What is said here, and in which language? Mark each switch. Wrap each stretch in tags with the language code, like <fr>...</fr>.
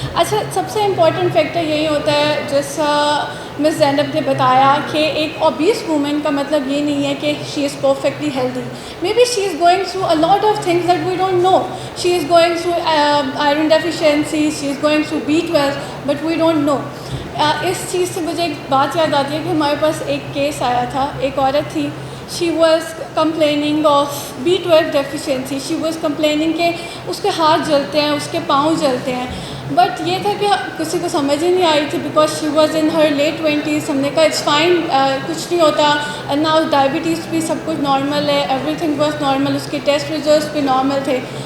<ur>اچھا, سب سے important factor یہی ہوتا ہے جیسا مس زینب نے بتایا کہ ایک اوبیس وومن کا مطلب یہ نہیں ہے کہ</ur> <en>She is perfectly healthy. Maybe she is going through a lot of things that we don't know. She is going through iron deficiency, she is going through B12 but we don't know.</en> <ur>اس چیز سے مجھے ایک بات یاد آتی ہے کہ ہمارے پاس ایک کیس آیا تھا. ایک عورت تھی,</ur> <en>she was complaining of B12 deficiency. she was complaining</en> <ur>کہ اس کے ہاتھ جلتے ہیں, اس کے پاؤں جلتے ہیں, بٹ یہ تھا کہ کسی کو سمجھ ہی نہیں آئی تھی</ur> <en>Because she was in her late 20s.</en> <ur>ہم نے کہا</ur> <en>it's fine,</en> <ur>کچھ نہیں ہوتا. ناؤ ڈائبٹیز بھی سب کچھ نارمل ہے,</ur> <en>everything was normal,</en> <ur>اس کے ٹیسٹ ریزلٹس بھی نارمل تھے.</ur>